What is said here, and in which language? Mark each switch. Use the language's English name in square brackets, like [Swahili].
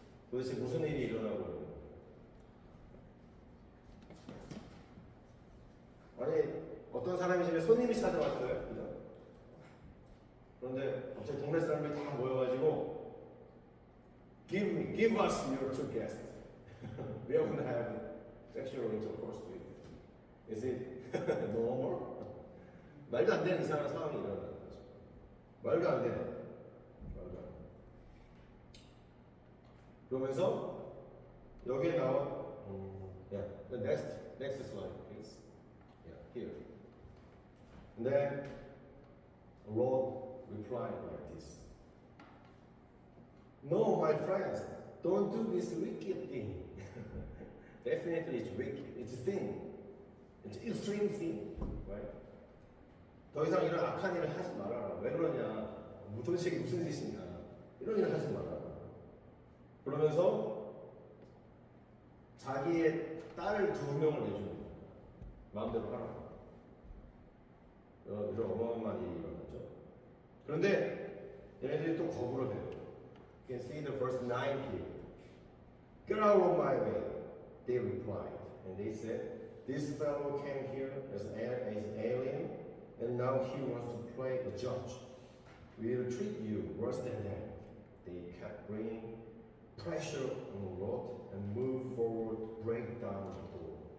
[Korean] 도대체 무슨 일이 일어나고 있는 거예요? 아니, 어떤 사람이 집에 손님이 찾아왔어요. 그죠? 그런데 갑자기 동네 사람들이 다 모여가지고 [English] give us your two guests. We are going to have sexual intercourse with you. Is it normal? [Korean] 말도 안 되는 이상한 상황이 일어나는 거죠. 말도 안 되는. 말도 안 돼. 그러면서 여기에 나온 [English] yeah, the next slide, please. Yeah, here. And then Lord replied like this. No, my friends, don't do this wicked thing. Definitely it's wicked. It's a sin. It's extreme sin, right? [Korean] 더 이상 이런 악한 일을 하지 말아라. 왜 그러냐? 도대체 무슨 짓이냐? 이런 일을 하지 말아라. 그러면서 자기의 딸 2명을 내줍니다. 마음대로 하라. 이런 어마어마한 일이 일어나죠. 그런데 얘네들이 또 거부를 해요. [English] You can see the verse 9 here. Get out of my way, they replied. And they said, this fellow came here as an alien, and now he wants to play the judge. We'll treat you worse than them. They kept bringing pressure on Lot and moved forward to break down the door.